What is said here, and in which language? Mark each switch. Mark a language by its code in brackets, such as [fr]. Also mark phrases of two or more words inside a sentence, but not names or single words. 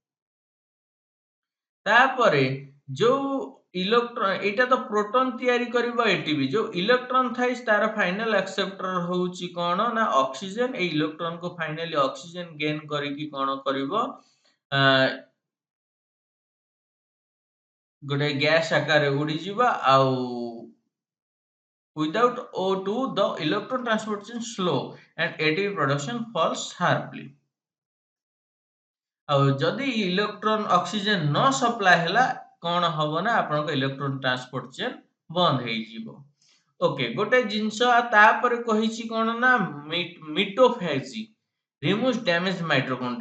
[or] ତାପରେ ଯୋଉ ଇଲେକ୍ଟ୍ରନ, ଏଇଟା ତ ପ୍ରୋଟନ ତିଆରି କରିବ ଏଟିପି। ଯୋଉ ଇଲେକ୍ଟ୍ରନ ଥାଏ ତାର [en] final acceptor [or] ହଉଛି କଣ ନା ଅକ୍ସିଜେନ। ଏଇ ଇଲେକ୍ଟ୍ରନକୁ ଫାଇନାଲି [en] oxygen gain [or] କରିକି କଣ କରିବ? ଗୋଟେ ଗ୍ୟାସ ଆକାରରେ ଉଡିଯିବ ଆଉ [en] without O2 the electron transportation slow and ATP production falls sharply। [or] ଆଉ ଯଦି [en] electron oxygen [or] ନ ସପ୍ଲାଏ ହେଲା କଣ ହବ ନା ଆପଣଙ୍କ [en] electron transport chain [or] ବନ୍ଦ ହେଇଯିବ। ଓକେ, ଗୋଟେ ଜିନିଷ ତାପରେ କହିଛି କଣ ନା [en] mitophagy removes damage mitochondria.